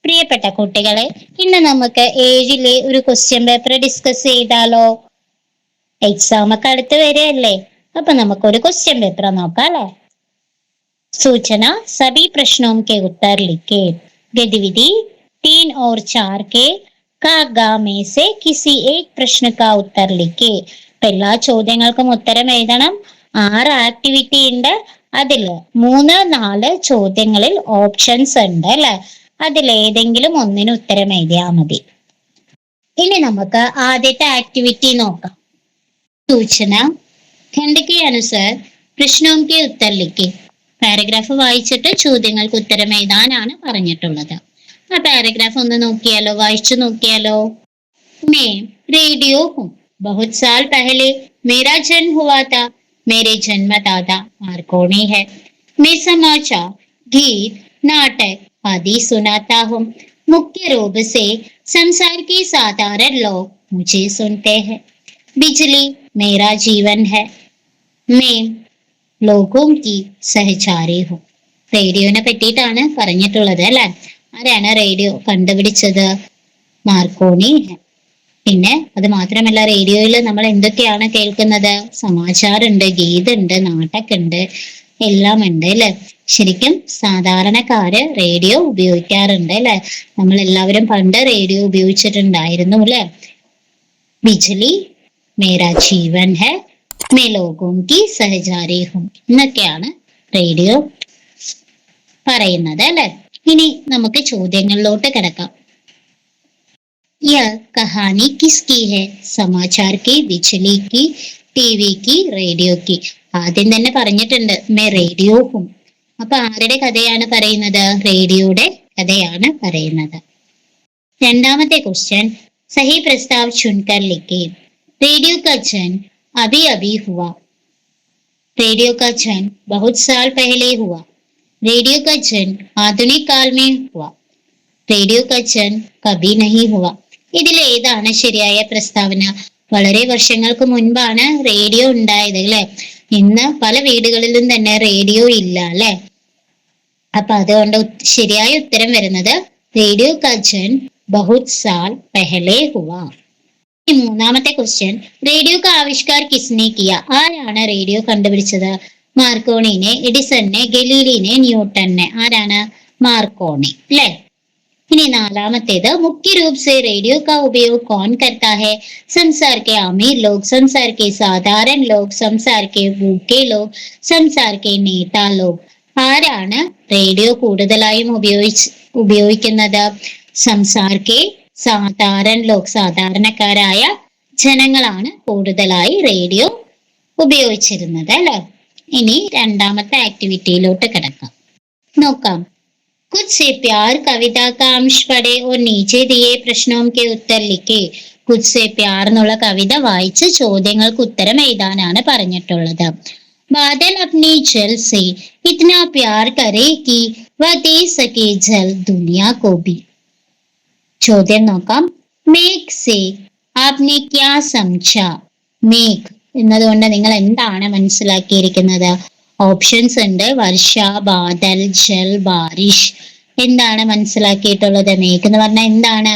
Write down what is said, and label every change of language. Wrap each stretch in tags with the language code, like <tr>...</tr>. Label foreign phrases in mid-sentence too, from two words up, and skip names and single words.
<ml>പ്രിയപ്പെട്ട കുട്ടികളെ, ഇന്ന് നമുക്ക് ഏഴിലെ ഒരു ക്വസ്റ്റ്യൻ പേപ്പർ ഡിസ്കസ് ചെയ്താലോ? എക്സാം ഒക്കെ അടുത്ത് വരെയല്ലേ, അപ്പൊ നമുക്കൊരു ക്വസ്റ്റ്യൻ പേപ്പർ നോക്കാം അല്ലെ.</ml> <hi>सूचना सभी प्रश्नों के उत्तर लिखे। गतिविधि 3 और 4 के का गा में से किसी एक प्रश्न का उत्तर लिखे.</hi> <ml>എല്ലാ ചോദ്യങ്ങൾക്കും ഉത്തരം എഴുതണം. 6 ആക്ടിവിറ്റി ഉണ്ട്. അതില് 3, 4 ചോദ്യങ്ങളിൽ ഓപ്ഷൻസ് ഉണ്ട് അല്ലെ. അതിലേതെങ്കിലും ഒന്നിന് ഉത്തരം എഴുതിയാൽ മതി. ഇനി നമുക്ക് ആദ്യത്തെ ആക്ടിവിറ്റി നോക്കാം.</ml> <hi>സൂചന खंड के अनुसार प्रश्नों के उत्तर लिखे.</hi> <ml>പാരഗ്രാഫ് വായിച്ചിട്ട് ചോദ്യങ്ങൾക്ക് ഉത്തരം എഴുതാനാണ് പറഞ്ഞിട്ടുള്ളത്. ആ പാരഗ്രാഫ് ഒന്ന് നോക്കിയാലോ, വായിച്ചു നോക്കിയാലോ.</ml> <hi>मैं रेडियो हूँ, बहुत साल पहले मेरा जन्म हुआ था, मेरे जन्मदाता मार्कोनी है. मैं समाचार, गीत, नाटक आदि सुनाता हूँ. मुख्य रूप से संसार के साधारण लोग मुझे सुनते हैं. बिजली मेरा जीवन है. मैं लोगों की सहचारी हूँ.</hi> <ml>റേഡിയോനെ പറ്റിയിട്ടാണ് പറഞ്ഞിട്ടുള്ളത് അല്ലെ. ആരാണ് റേഡിയോ കണ്ടുപിടിച്ചത്? മാർക്കോണി. പിന്നെ അത് മാത്രമല്ല, റേഡിയോയിൽ നമ്മൾ എന്തൊക്കെയാണ് കേൾക്കുന്നത്? സമാചാറുണ്ട്, ഗീതുണ്ട്, നാടകമുണ്ട്, എല്ലാം ഉണ്ട് അല്ലെ. ശരിക്കും സാധാരണക്കാര് റേഡിയോ ഉപയോഗിക്കാറുണ്ട് അല്ലെ. നമ്മൾ എല്ലാവരും പണ്ട് റേഡിയോ ഉപയോഗിച്ചിട്ടുണ്ടായിരുന്നു അല്ലെ.</ml> <hi>बिजली मेरा जीवन है, मैं लोगों की सहचारी हूँ</hi> <ml>എന്നൊക്കെയാണ് റേഡിയോ പറയുന്നത് അല്ലെ. ഇനി നമുക്ക് ചോദ്യങ്ങളിലോട്ട് കിടക്കാം.</ml> <hi>यह कहानी किसकी है? समाचार की, बिजली की, टीवी की, റേഡിയോ की.</hi> <ml>ആദ്യം തന്നെ പറഞ്ഞിട്ടുണ്ട്</ml> <hi>मैं रेडियो हूँ.</hi> <ml>അപ്പൊ ആരുടെ കഥയാണ് പറയുന്നത്? റേഡിയോയുടെ കഥയാണ് പറയുന്നത്. രണ്ടാമത്തെ ക്വസ്റ്റ്യൻ</ml> <hi>सही प्रस्ताव चुनकर लिखे. रेडियो का जन्म अभी अभी हुआ. रेडियो का जन्म बहुत साल पहले हुआ. रेडियो का जन्म आधुनिक काल में हुआ. रेडियो का जन्म कभी नहीं हुआ.</hi> <ml>ഇതിൽ ഏതാണ് ശരിയായ പ്രസ്താവന? വളരെ വർഷങ്ങൾക്ക് മുൻപാണ് റേഡിയോ ഉണ്ടായത് അല്ലെ. ഇന്ന് പല വീടുകളിലും തന്നെ റേഡിയോ ഇല്ല അല്ലെ. അപ്പൊ അതുകൊണ്ട് ശരിയായ ഉത്തരം വരുന്നത്</ml> <hi>रेडियो का जन्म बहुत साल पहले हुआ.</hi> <ml>മൂന്നാമത്തെ ക്വസ്റ്റ്യൻ</ml> <hi>रेडियो का आविष्कार किसने किया.</hi> <ml>ആരാണ് റേഡിയോ കണ്ടുപിടിച്ചത്?</ml> <hi>मार्कोनीने, एडिसनने, गलीलीने, न्यूटनने.</hi> <ml>ആരാണ്? മാർക്കോണി അല്ലെ. ഇനി നാലാമത്തേത്</ml> <hi>मुख्य रूप से रेडियो का उपयोग कौन करता है? संसार के अमीर लोग, संसार के साधारण लोग, संसार के भूखे लोग, संसार के नेता लोग.</hi> <ml>ആരാണ് റേഡിയോ കൂടുതലായും ഉപയോഗിക്കുന്നത്?</ml> <hi>संसार के साधारण लोग,</hi> <ml>സാധാരണക്കാരായ ജനങ്ങളാണ് കൂടുതലായി റേഡിയോ ഉപയോഗിച്ചിരുന്നത് അല്ലെ. ഇനി രണ്ടാമത്തെ ആക്ടിവിറ്റിയിലോട്ട് കിടക്കാം. നോക്കാം.</ml> <hi>कुछ से प्यार कविता का अंश पढ़े और नीचे दिए प्रश्नों के उत्तर लिखे.</hi> <ml>കുച്ച് സെ പ്യാർ എന്നുള്ള കവിത വായിച്ച് ചോദ്യങ്ങൾക്ക് ഉത്തരം എഴുതാനാണ് പറഞ്ഞിട്ടുള്ളത്.</ml> <hi>बादल अपने जल से इतना प्यार करे कि वह दे सके जल दुनिया को भी.</hi> <ml>ചോദ്യം നോക്കാം.</ml> <hi>मेघ से आपने क्या समझा.</hi> <ml>മേഘ് എന്നതുകൊണ്ട് നിങ്ങൾ എന്താണ് മനസ്സിലാക്കിയിരിക്കുന്നത്? ഓപ്ഷൻസ് ഉണ്ട്.</ml> <hi>वर्षा, बादल, जल, बारिश.</hi> <ml>എന്താണ് മനസ്സിലാക്കിയിട്ടുള്ളത്? മേഘ് എന്ന് പറഞ്ഞാൽ എന്താണ്?</ml>